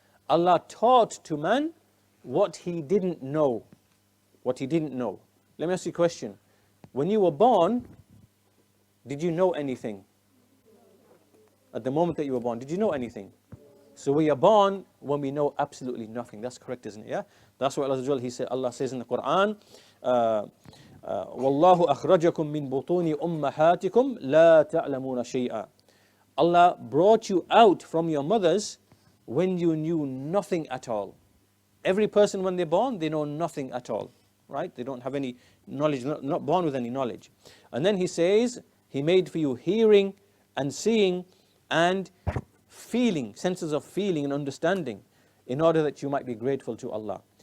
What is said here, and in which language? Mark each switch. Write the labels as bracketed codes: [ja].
[en] Allah taught to man what he didn't know. What he didn't know. Let me ask you a question. When you were born, did you know anything? At the moment that you were born, did you know anything? So we are born when we know absolutely nothing. That's correct, isn't it? Yeah? That's what Allah says in the Quran, [ar] وَاللَّهُ أَخْرَجَكُم مِّن بُطُونِ أُمَّهَاتِكُمْ لَا تَعْلَمُونَ شَيْئًا. [en] Allah brought you out from your mothers when you knew nothing at all. Every person when they're born, they know nothing at all. Right? They don't have any knowledge, not born with any knowledge. And then He says, He made for you hearing and seeing and feeling, senses of feeling and understanding, in order that you might be grateful to Allah.